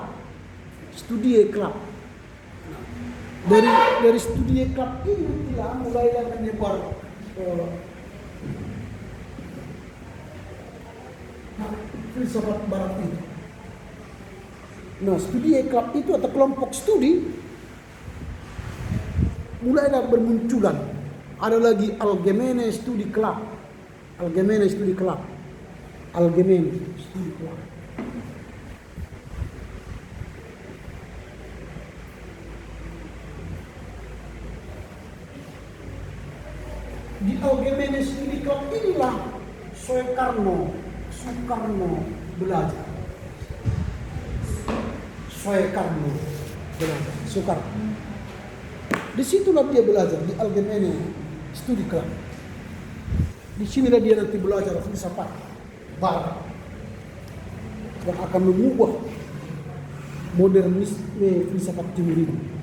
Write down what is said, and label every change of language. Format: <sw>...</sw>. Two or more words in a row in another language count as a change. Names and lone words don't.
<id>Studie Club. Dari Studie Club ini mulailah menyebar filsafat barat itu. Nah, Studie Club itu atau kelompok studi mulailah bermunculan. Ada lagi Allgemeine Studie Club. Allgemeine Studie Club. Allgemeine Studie Club. Di Allgemeine Studie Club inilah Soekarno belajar. Soekarno belajar. Soekarno. Disitulah dia belajar di Allgemeine Studie Club. Di sinilah dia nanti belajar filsafat, Barat yang akan mengubah modernisme filsafat timur ini.</id>